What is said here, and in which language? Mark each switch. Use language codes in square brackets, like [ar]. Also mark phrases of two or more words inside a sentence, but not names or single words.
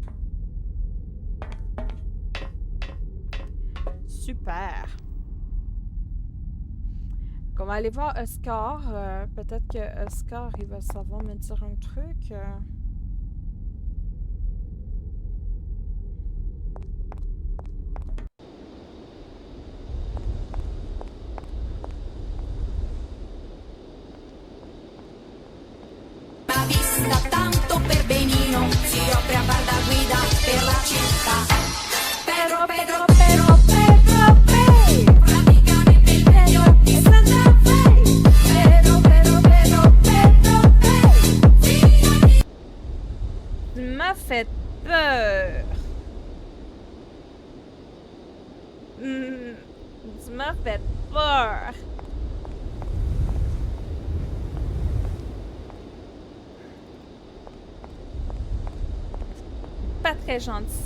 [fr] Super. On va aller voir Oscar. Peut-être que Oscar, il va savoir me dire un truc. [it] Vista tanto per benino, si offre a far da guida per la città. Pedro, Pedro, Pedro, Pedro, Pedro, praticamente il meglio di Santa Fe. Pedro, Pedro, Pedro, Pedro, Pedro. [fr] Tu m'as fait peur. Tu m'as fait peur. Pas très gentil.